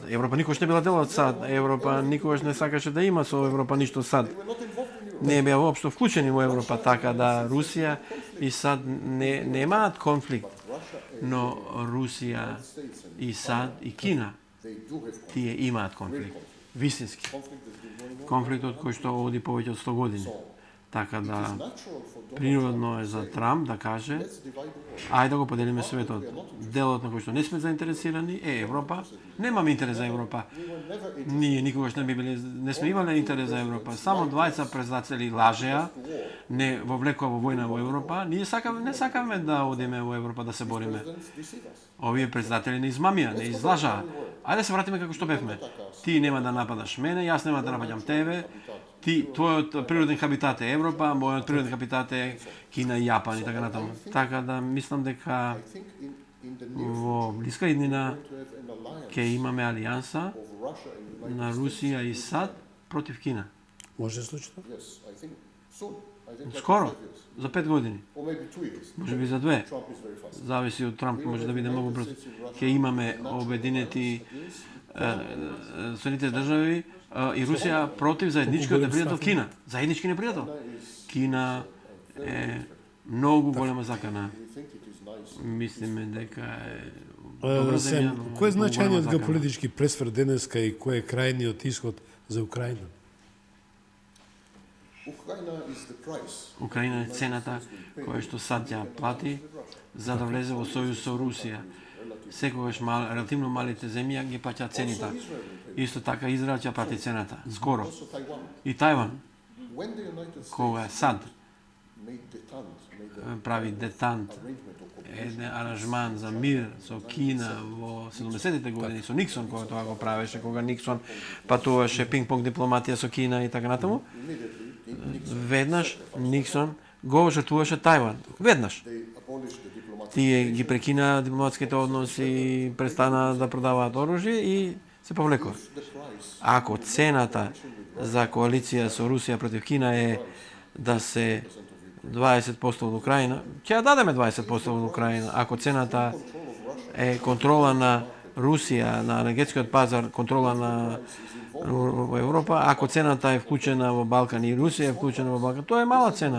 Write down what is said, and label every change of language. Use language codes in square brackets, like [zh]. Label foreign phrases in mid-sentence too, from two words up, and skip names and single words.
[mk] Европа никогаш не била дел од САД. Европа никогаш не сакаше да има со Европа ништо САД. Не беа воопшто вклучени во Европа, така да Русија и САД немаат конфликт. Но Русија и САД и Кина, [en] they do have [mk] тие имаат конфликт. Вистински. [en] conflict that's been going on. [mk] Конфликтот кој што оди повеќе од 100 години. Така да [en] Natural for Donald [mk] природно е за Трамп да каже [en] let's divide the world. [mk] ајде да го поделиме светот. Делот на кој што не сме заинтересирани е Европа. Немаме интерес за Европа. [en] We were never interested [mk] Ние никогаш не сме имале интерес за Европа. Само двајца председатели лажеа, не вовлекува во војна во Европа. Ние не сакаме да одиме во Европа да се бориме. [en] to deceive us. [mk] Овие председатели не измамија, не излажаа. Ајде да се вратиме како што бевме. Ти нема да нападаш мене, јас нема да напаѓам тебе. Твојот природен хабитат е Европа, мојот природен хабитат е Кина и Јапан и така натаму. Така да мислам дека [en] I think in the near [mk] во блиска иднина [en] to have an alliance [mk] ќе имаме алијанса [en] of Russia and United [mk] на Русија и САД против Кина. Може да се случи тоа? [en] Yes, I think soon. I think like [mk] Скоро, [en] 5 years. [mk] за 5 години, [en] Or maybe 2 years. [mk] може би за 2. [en] Trump is very fast. [mk] Зависи од Трамп, може да биде многу брзо. Ќе имаме обединети Соединетите држави и Русија против заедничкиот непријател Кина. Заеднички непријател. Кина е многу голема закана. [en] We think it is nice. [mk] Мислиме дека е добра земја, но Кој е многу значајниот голема закана. геополитички пресврт денеска и кој е крајниот исход за Украина? [en] Ukraine is the price. [mk] Украина е цената која што САД ја плати за да влезе во сојуз со Русија. Секогаш релативно малите земји ги плаќаат цените. Исто така Израел ќе плати цената. Скоро. [en] Also Taiwan. [mk] И Тајван, [en] When the United States [mk] кога САД [en] made detente, [mk] прави детант, [en] arrangement of [mk] еден аранжман за мир со Кина во 70-те години со Никсон, кога тоа го правеше, кога Никсон патуваше пинг-понг дипломатија со Кина и така натаму, веднаш Никсон го жртвуваше Тајван. Веднаш. [en] they abolished the diplomatic [mk] Тие ги прекина дипломатските односи, престана да продаваат оружје и се повлекува. [en] the price. [mk] Ако цената за коалиција со Русија против Кина е да се 20% од Украина, ќе ја дадеме 20% од Украина. Ако цената е контрола на Русија, на енергетскиот пазар, контрола на во Европа, ако цената е вклучена во Балкан и Русија е вклучена во Балкан, тоа е мала цена.